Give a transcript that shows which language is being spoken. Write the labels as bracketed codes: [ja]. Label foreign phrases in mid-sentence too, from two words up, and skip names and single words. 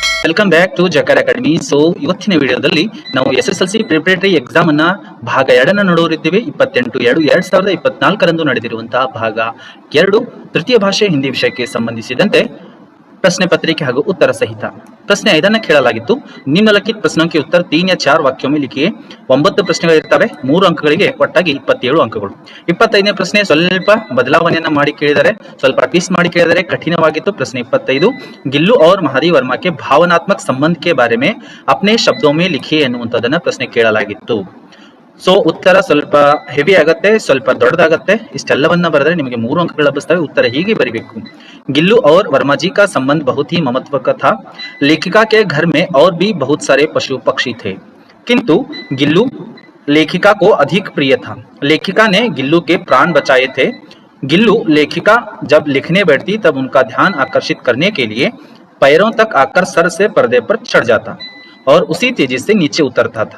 [en] welcome back to [kn] ಜಕರ್ ಅಕಾಡೆಮಿ. ಸೊ ಇವತ್ತಿನ ವಿಡಿಯೋದಲ್ಲಿ ನಾವು SSLC [en] preparatory exam [kn] ಅನ್ನ ಭಾಗ 2 ನೋಡೋರಿದ್ದೀವಿ. 28/7/2024 ನಡೆದಿರುವಂತಹ ಭಾಗ 2 ತೃತೀಯ ಭಾಷೆ ಹಿಂದಿ ವಿಷಯಕ್ಕೆ ಸಂಬಂಧಿಸಿದಂತೆ [hi] प्रश्न पत्रिके [kn] ಹಾಗೂ [hi] उत्तर सहित प्रश्न [kn] 5 ಕೇಳಲಾಗಿತ್ತು. [hi] ನಿಮ್ನಲಿಖಿತ प्रश्नों के उत्तर 3 या 4 वाक्यों में लिखिए. [kn] 9 ಪ್ರಶ್ನೆಗಳಿರ್ತವೆ, 3 ಅಂಕಗಳಿಗೆ ಒಟ್ಟಾಗಿ 27 ಅಂಕಗಳು. 25ನೇ ಪ್ರಶ್ನೆ ಸ್ವಲ್ಪ ಬದಲಾವಣೆಯನ್ನ ಮಾಡಿ ಕೇಳಿದರೆ, ಸ್ವಲ್ಪ ಟ್ವಿಸ್ಟ್ ಮಾಡಿ ಕೇಳಿದರೆ ಕಠಿಣವಾಗಿತ್ತು. ಪ್ರಶ್ನೆ 25 ಗಿಲ್ಲು [hi] और महादेव वर्मा के भावनात्मक संबंध के बारे में अपने शब्दों में लिखिए [kn] ಎನ್ನುವಂತದನ್ನ ಪ್ರಶ್ನೆ ಕೇಳಲಾಗಿತ್ತು. ಸೊ ಉತ್ತರ ಸ್ವಲ್ಪ ಹೆವಿ ಆಗುತ್ತೆ, ಸ್ವಲ್ಪ ದೊಡ್ಡದಾಗುತ್ತೆ. ಇಷ್ಟೆಲ್ಲವನ್ನ ಬರೆದರೆ ನಿಮಗೆ 3 ಅಂಕಗಳು ಲಭಿಸ್ತವೆ. ಉತ್ತರ ಹೀಗೆ ಬರೀಬೇಕು. [hi] गिल्लू और वर्मा जी का संबंध बहुत ही ममत्व का था. लेखिका के घर में और भी बहुत सारे पशु पक्षी थे, किंतु गिल्लू लेखिका को अधिक प्रिय था. लेखिका ने गिल्लू के प्राण बचाए थे. गिल्लू लेखिका जब लिखने बैठती तब उनका ध्यान आकर्षित करने के लिए पैरों तक आकर सर से पर्दे पर चढ़ जाता और उसी तेजी से नीचे उतरता था.